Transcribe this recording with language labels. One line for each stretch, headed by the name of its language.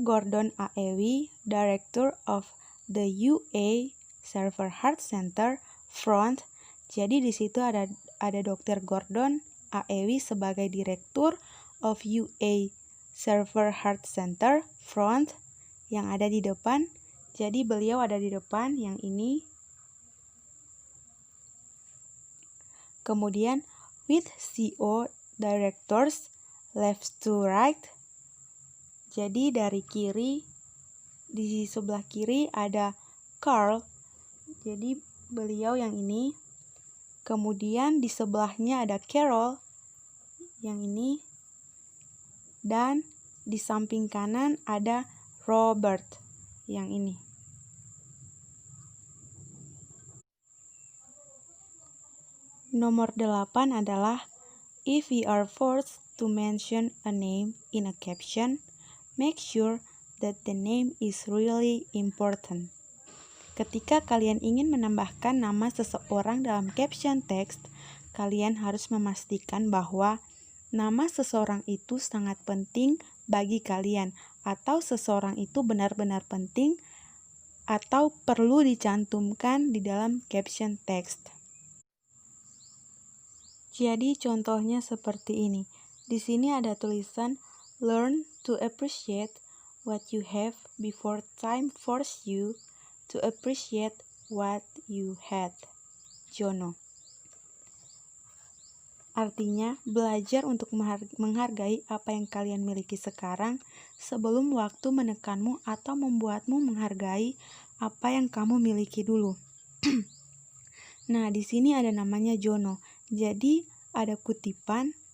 English: Gordon Aewi, Director of the UA Server Heart Center, Front.
Indonesian: Jadi di situ ada Dr. Gordon Aewi sebagai Direktur of UA Server Heart Center, Front, yang ada di depan. Jadi beliau ada di depan yang ini. Kemudian
English: with CO Directors left to right.
Indonesian: Jadi dari kiri, di sebelah kiri ada Carl. Jadi beliau yang ini. Kemudian di sebelahnya ada Carol yang ini. Dan di samping kanan ada Robert yang ini. Nomor 8 adalah
English: if we are forced to mention a name in a caption, make sure that the name is really important.
Indonesian: Ketika kalian ingin menambahkan nama seseorang dalam caption text, kalian harus memastikan bahwa nama seseorang itu sangat penting bagi kalian, atau seseorang itu benar-benar penting atau perlu dicantumkan di dalam caption text. Jadi contohnya seperti ini. Di sini ada tulisan
English: learn to appreciate what you have before time force you to appreciate what you had. Jono.
Indonesian: Artinya, belajar untuk menghargai apa yang kalian miliki sekarang sebelum waktu menekanmu atau membuatmu menghargai apa yang kamu miliki dulu. Nah, di sini ada namanya Jono. Jadi, ada kutipan.